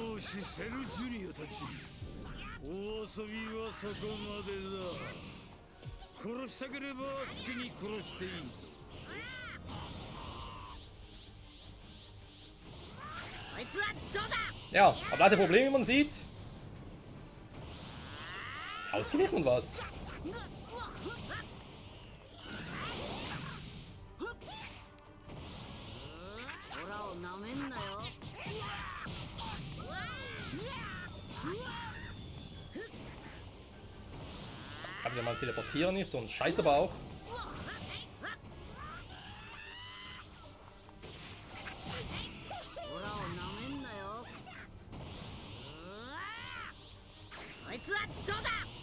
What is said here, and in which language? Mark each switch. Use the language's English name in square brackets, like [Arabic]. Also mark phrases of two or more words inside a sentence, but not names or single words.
[Japanese] しセルジュニアたち、お遊びはそこまでだ。殺したければ好きに殺していいぞ。こいつはどうだ。 [German] Ja, aber leider Problem, wie man sieht. Ist ausgewichen und was? [Japanese] オラをなめんなよ。 [German] Kann wieder mal teleportieren, nicht so ein Scheiß aber auch. [Japanese] オラをなめんなよ。こいつはどうだ。